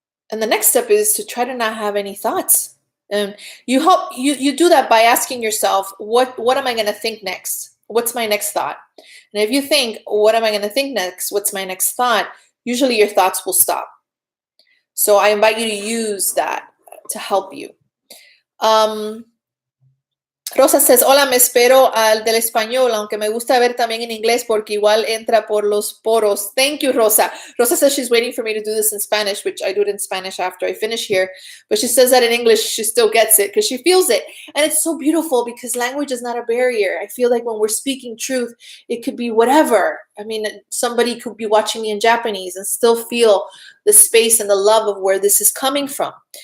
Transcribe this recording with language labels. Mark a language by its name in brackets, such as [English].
[English] And the next step is to try to not have any thoughts. And you do that by asking yourself, what am I going to think next? What's my next thought? And if you think, what am I going to think next? What's my next thought? Usually your thoughts will stop. So I invite you to use that to help you. Rosa says, [Spanish] hola, me espero al del español, aunque me gusta ver también en inglés porque igual entra por los poros. [English] Thank you, Rosa. Rosa says she's waiting for me to do this in Spanish, which I do it in Spanish after I finish here. But she says that in English, she still gets it because she feels it. And it's so beautiful because language is not a barrier. I feel like when we're speaking truth, it could be whatever. I mean, somebody could be watching me in Japanese and still feel the space and the love of where this is coming from.